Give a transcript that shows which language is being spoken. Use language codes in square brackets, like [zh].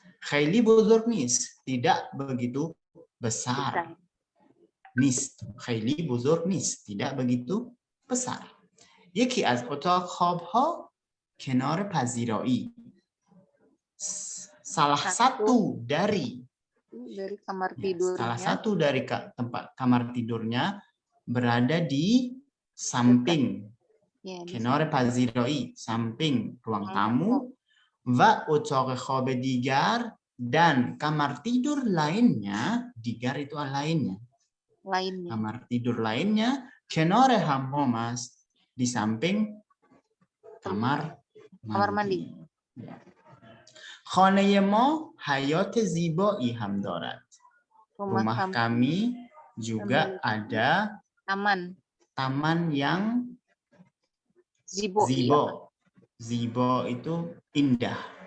[fa] خیلی بزرگ نیست, [id] tidak begitu besar. [fa] خیلی بزرگ نیست, [id] tidak begitu besar. [fa] یکی از اتاق خوابها کنار پذیرایی. [id] Salah satu dari kamar tidurnya. Salah satu dari tempat kamar tidurnya berada di samping [fa] کنار پذیرایی, [id] samping ruang tamu. [fa] و اتاق خواب دیگر [id] dan kamar tidur lainnya, digar itu lainnya. Kamar tidur lainnya [fa] کنار hammam است, [id] di samping kamar mandi. [fa] خانه ما حیاط زیبایی هم دارد. [id] Rumah kami juga ada taman yang zibo. Zibo itu indah.